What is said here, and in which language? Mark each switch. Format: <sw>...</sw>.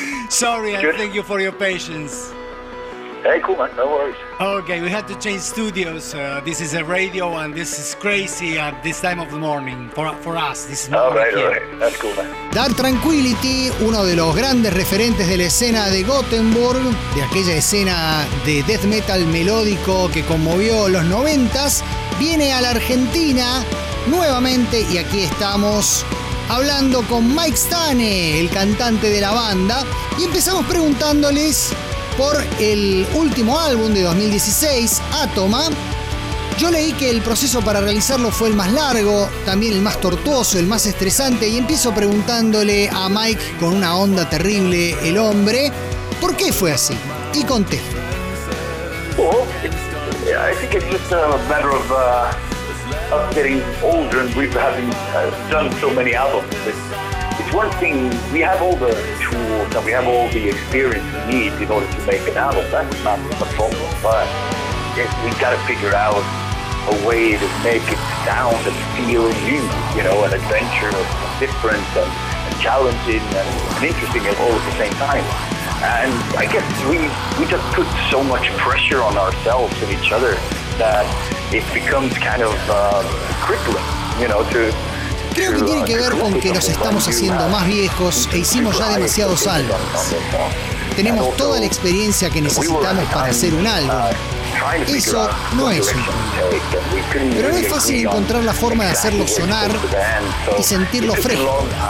<en>Sorry, and thank you for your patience. Hey, cool, man. No worries. Okay, we had to change studios. This is a radio one. This is crazy at this time of the morning for us. This is not all right, here. All right. That's cool, man.</en> <es>Dark Tranquility, uno de los grandes referentes de la escena de Gothenburg, de aquella escena de death metal melódico que conmovió los 90s, viene a la Argentina nuevamente y aquí estamos hablando con Mike Stanne, el cantante de la banda, y empezamos preguntándoles por el último álbum de 2016, Atoma. Yo leí que el proceso para realizarlo fue el más largo, también el más tortuoso, el más estresante, y empiezo preguntándole a Mike, con una onda terrible, el hombre, ¿por qué fue así? Y contesto.</es> <en>Well, I think it's just a matter of getting older and we've having done so many albums. It's one thing, we have all the tools and we have all the experience we need in order to make an album. That's not the problem, but we've got to figure out a way to make it sound and feel new, you know, an adventure of different and challenging and interesting and all at the same time. And I guess we just put so much pressure on ourselves and each other that it becomes kind of crippling, you know, to...</en> <es>Creo que tiene que ver con que nos estamos haciendo más viejos e hicimos ya demasiados álbumes. Tenemos toda la experiencia que necesitamos para hacer un álbum. Eso no es un problema. Pero no es fácil encontrar la forma de hacerlo sonar y sentirlo fresco.</es>